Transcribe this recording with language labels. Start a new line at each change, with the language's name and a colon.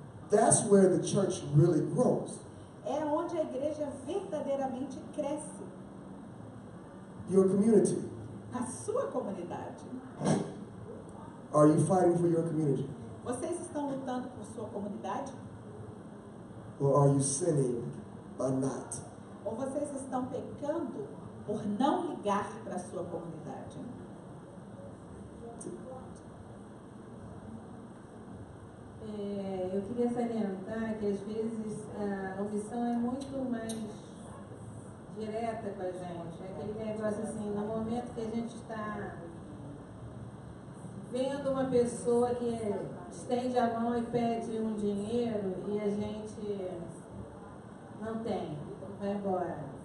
English: That's where the church really grows.
Portuguese: É onde a igreja verdadeiramente cresce,
English: Your community.
Portuguese: na sua comunidade.
English: Are you fighting for your community?
Portuguese: Vocês estão lutando por sua comunidade?
English: Or are you sinning by not?
Portuguese: Ou vocês estão pecando por não ligar para a sua comunidade? Eu queria salientar que às vezes a omissão é muito mais direta com a gente. É aquele negócio assim, no momento que a gente está vendo uma pessoa que estende a mão e pede um dinheiro e a gente não tem, vai embora.